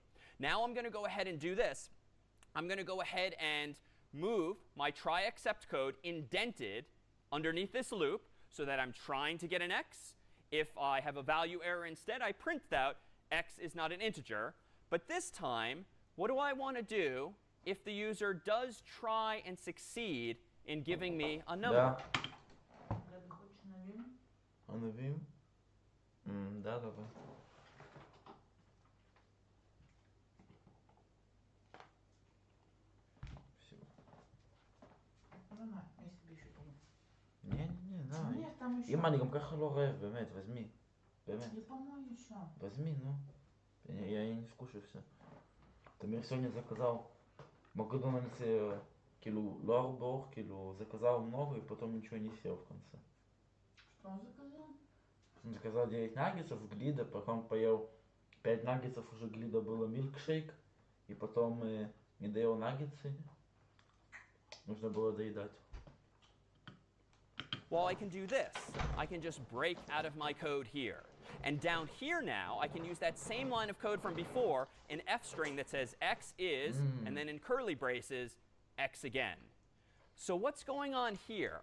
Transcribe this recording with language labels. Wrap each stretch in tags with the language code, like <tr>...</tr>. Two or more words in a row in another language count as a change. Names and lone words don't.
<en>Now I'm going to go ahead and do this. I'm going to go ahead and move my try except code indented underneath this loop so that I'm trying to get an x. If I have a value error instead, I print out x is not an integer. But this time, what do I want to do if the user does try and succeed in giving me a number?</en> <ru>Обновим. Да, давай. Спасибо. Не, давай.</ru> <he>אמא, אני גם ככה לא רעב, באמת,</he> <ru>возьми. באמת. возьми, ну. Я не скушаю все. תמיר сегодня заказал Макдональдсе,</ru> <he>כאילו, לא הרבה, כאילו,</he> <ru>заказал много и потом ничего не съел в конце. Что он заказал? Он заказал 9 наггетсов, глида, потом поел 5 наггетсов, уже глида было милкшейк, и потом не доел наггетсы. Нужно было доедать.</ru> <en>Well, I can do this. I can just break out of my code here. And down here now, I can use that same line of code from before, an f string that says x is, and then in curly braces, x again. So what's going on here?</en>